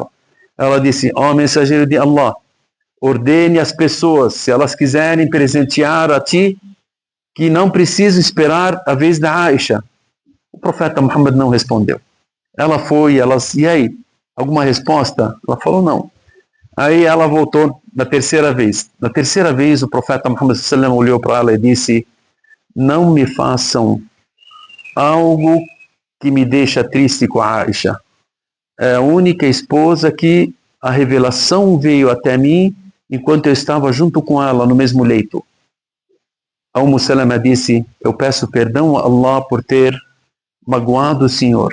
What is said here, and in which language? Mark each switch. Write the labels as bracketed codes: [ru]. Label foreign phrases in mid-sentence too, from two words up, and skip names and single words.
[pt] Ela disse: ó mensageiro de Allah, ordene às pessoas, se elas quiserem presentear a ti, que não precisam esperar a vez da Aisha. O profeta Muhammad não respondeu. Ela foi, e aí? Alguma resposta? Ela falou não. Aí ela voltou na terceira vez. Na terceira vez, o profeta Muhammad [ar] صلى الله عليه وسلم [pt] olhou para ela e disse: não me façam algo que me deixa triste com a Aisha. É a única esposa que a revelação veio até mim enquanto eu estava junto com ela no mesmo leito. A Umm Salama disse: eu peço perdão a Allah por ter magoado o Senhor.